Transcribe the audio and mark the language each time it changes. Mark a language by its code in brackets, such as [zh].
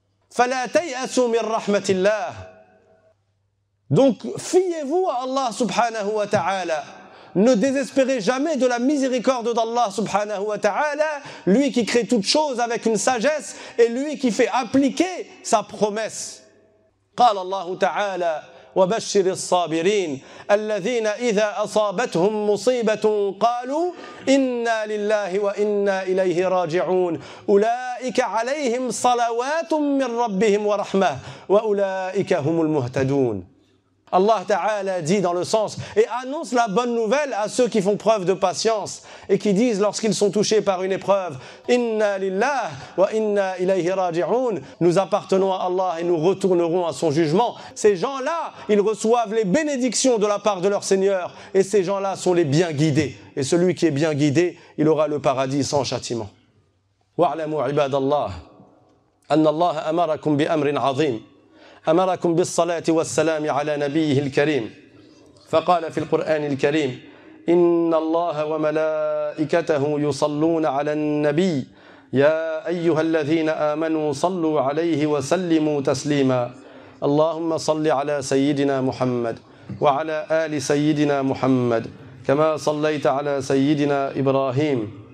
[ar] فلا تيأسوا من رحمة الله. [fr] Donc fiez-vous à Allah [ar] subhanahu wa ta'ala. [fr] Ne désespérez jamais de la miséricorde d'Allah subhanahu wa ta'ala, lui qui crée toutes choses avec une sagesse et lui qui fait appliquer sa promesse. [ar] قال الله تعالى وبشر الصابرين الذين إذا أصابتهم مصيبة قالوا إنا لله وإنا إليه راجعون أولئك عليهم صلوات من ربهم ورحمة وأولئك هم المهتدون. [fr] Allah Ta'ala dit dans le sens et annonce la bonne nouvelle à ceux qui font preuve de patience et qui disent lorsqu'ils sont touchés par une épreuve [ar] Inna lillah wa inna ilayhi raji'un, [fr] nous appartenons à Allah et nous retournerons à son jugement. Ces gens-là, ils reçoivent les bénédictions de la part de leur Seigneur et ces gens-là sont les bien guidés. Et celui qui est bien guidé, il aura le paradis sans châtiment. [ar] Wa'lamu ibadallah anna Allah amarakum bi amrin 'azim. أمركم بالصلاة والسلام على نبيه الكريم فقال في القرآن الكريم إن الله وملائكته يصلون على النبي يا أيها الذين آمنوا صلوا عليه وسلموا تسليما اللهم صل على سيدنا محمد وعلى آل سيدنا محمد كما صليت على سيدنا إبراهيم